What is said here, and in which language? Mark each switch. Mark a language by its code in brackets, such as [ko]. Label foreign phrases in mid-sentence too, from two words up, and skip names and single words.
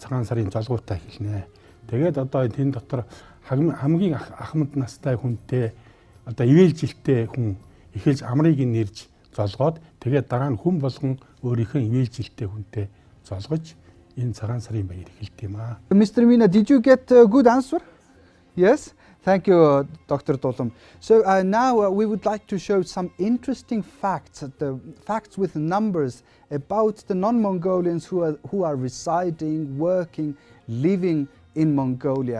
[mn] Цагаан сарын золгуутаа эхэлнэ. Тэгээд одоо энэ дотор хамгийн ахмад настай хүнтэй одоо ивэлжилтэй хүн эхэлж амрыг нэрж золгоод тэгээд дараа нь хүн болгон өөрийнхөө ивэлжилтэй хүнтэй золгож энэ цагаан сарын баяр эхэлт юм аа. [en] Mr. Meena, did you get a good answer? Yes? Thank you, Dr. Dolom. So now we would like to show some interesting facts, the facts with numbers about the non-Mongolians who are residing, working, living in Mongolia.